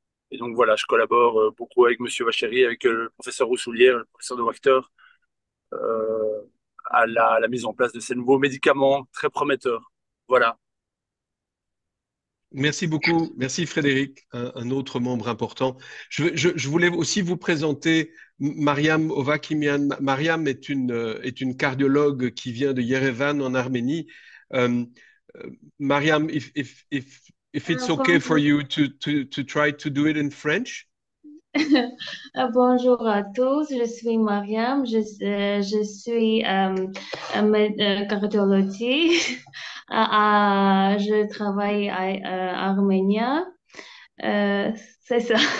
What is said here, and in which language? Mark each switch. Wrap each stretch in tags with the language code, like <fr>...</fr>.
<fr>Et donc voilà, je collabore beaucoup avec Monsieur Vachéry, avec le professeur Roussoulière, le professeur de Wachter, euh, à la mise en place de ces nouveaux médicaments très prometteurs. Voilà. Merci beaucoup. Merci Frédéric, un autre membre important. Je voulais aussi vous présenter Mariam Ovakimian. Mariam est une cardiologue qui vient de Yerevan en Arménie.</fr> <en>Um, Mariam, if it's okay for you to try to do it in French.</en> <fr>Bonjour à tous, je suis Mariam, je suis cardiologue. Je travaille à Arménie. C'est ça.</fr>